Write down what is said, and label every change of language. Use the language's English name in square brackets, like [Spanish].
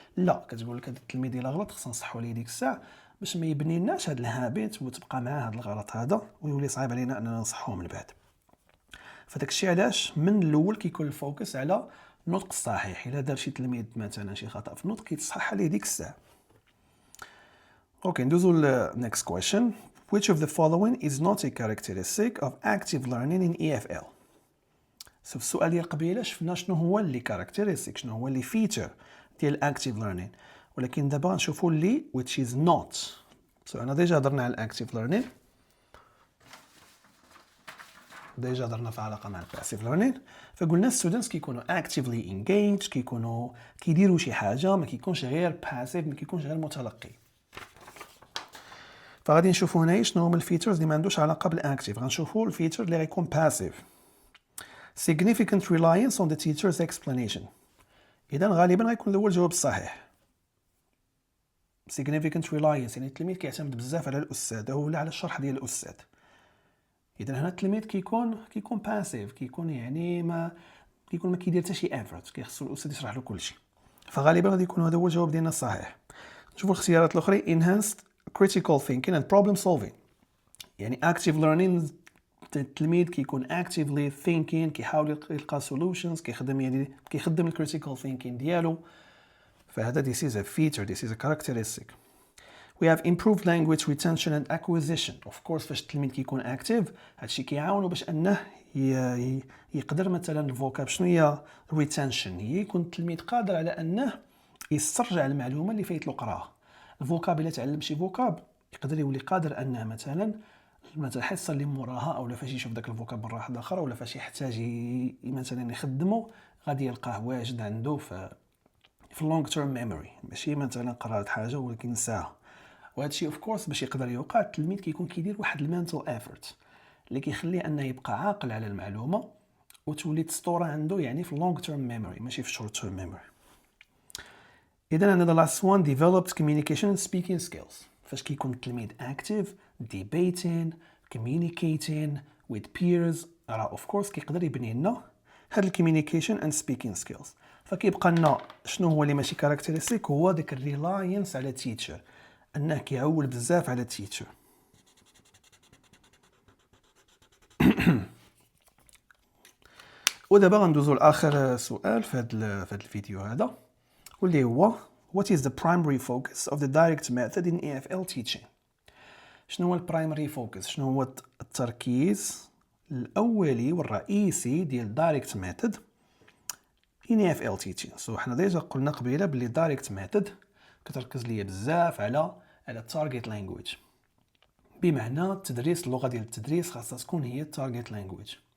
[Arabic] لا، كتقول لك هذا التلميذ الا غلط خصنا نصحوا ليه ديك الساعه باش ما يبنيناش هذا الهابيت وتبقى معاه هذا الغلط هذا ويولي صعيب علينا اننا نصحوه من بعد. فداك الشيء علاش من الاول كيكون الفوكس على النطق الصحيح. الا دار شي تلميذ مثلا شي خطا في النطق كيتصحح عليه ديك الساعه. اوكي ندوزو ل next question. Which of the following is not a characteristic of active learning in EFL؟ في السؤال ديال قبيله شفنا شنو هو اللي characteristic، شنو هو اللي feature ديال active learning، ولكن دابا نشوفوا اللي which is not. انا ديجا هضرنا على active learning، ديجا هضرنا في علاقه مع passive learning، فقلنا students كيكونوا actively engaged، كيكونوا كيديروا شي حاجه، ما كيكونش غير passive، ما كيكونش غير متلقي. فغادي نشوفوا هنا شنو هما الفيتشرز اللي ما عندوش علاقه بالاكتيف. غنشوفوا الفيتشر اللي غيكون passive. [English] significant reliance on the teacher's explanation. [Arabic] اذا غالبا غيكون الاول جواب الصحيح. significant reliance يعني التلميذ كيعتمد بزاف على الاستاذ ولا على الشرح ديال الاستاذ. اذا هنا التلميذ كيكون passive، كيكون يعني ما كيدير حتى شي effort، كيخصو الاستاذ يشرح له كلشي. فغالبا غادي يكون هذا هو الجواب ديالنا الصحيح. نشوفوا الاختيارات الاخرى. [English] enhanced critical thinking and problem solving. [Arabic] يعني active learning التلميذ كيكون actively thinking، كيحاول يلقى solutions، كيخدم ال critical thinking ديالو. [English] فهذا this is a feature، this is a characteristic. We have improved language retention and acquisition. [Arabic] Of course فاش التلميذ كيكون active هادشي كيعاونو باش انه يقدر مثلا الفوكاب. شنو هي retention؟ هي يكون التلميذ قادر على انه يسترجع المعلومه اللي فايت له قراها. الفوكاب الا تعلم شي فوكاب يقدر يولي قادر انه مثلا الحصه اللي موراها او فاش يشوف داك الفوكاب مره واحده اخرى ولا فاش يحتاج مثلا يخدمه غادي يلقاه واجد عنده في لونغ تيرم ميموري، ماشي مثلا قرات حاجه ولكن نساها. وهذا الشيء اوف كورس باش يقدر يوقع التلميذ كيكون كيدير واحد المنتال ايفورت اللي كيخليه انه يبقى عاقل على المعلومه وتولي تسطوره عنده يعني في لونغ تيرم ميموري ماشي في شورت تيرم ميموري. [English] اذا عندنا the last one developed communication and speaking skills. فاش كيكون التلميذ active debating communicating with peers راه of course كيقدر يبني لنا هاد communication and speaking skills. [Arabic] فكيبقى لنا شنو هو اللي ماشي كاركتيرستيك، هو داك الريلاينس على التيتشر، انه كيعول بزاف على التيتشر. [English] ودابا غندوزو لاخر سؤال في هذا الفيديو هذا، واللي هو what is the primary focus of the direct method in EFL teaching. [Arabic] شنو هو البرايمري فوكس، شنو هو التركيز الاولي والرئيسي ديال direct method in EFL teaching. حنا ديجا قلنا قبيله بلي direct method كتركز ليا بزاف على التارجت لانجويج، بمعنى تدريس اللغه ديال التدريس خاصها تكون هي التارجت لانجويج.